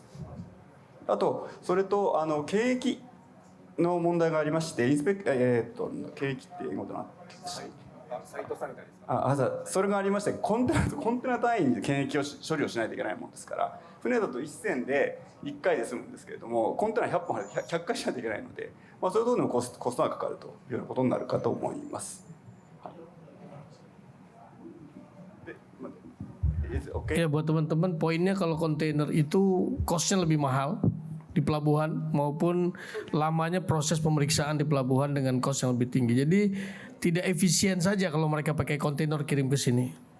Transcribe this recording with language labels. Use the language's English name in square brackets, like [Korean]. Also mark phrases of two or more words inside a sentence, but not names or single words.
[Japanese] あとそれと検疫の問題がありまして、検疫って英語でなんて言うんでしたっけ？サイトサニタリーです。それがありまして、コンテナ単位で検疫を処理をしないといけないもんですから、船だと1船で1回で済むんですけれども、コンテナ100本100回しないといけないので、そういうところでもコストがかかるというようなことになるかと思います。 [Indonesian] Ya, buat teman-teman, poinnya kalau kontainer itu cost-nya lebih mahal di pelabuhan maupun lamanya proses pemeriksaan di pelabuhan dengan cost yang lebih tinggi. Jadi tidak efisien saja kalau mereka pakai kontainer kirim ke sini.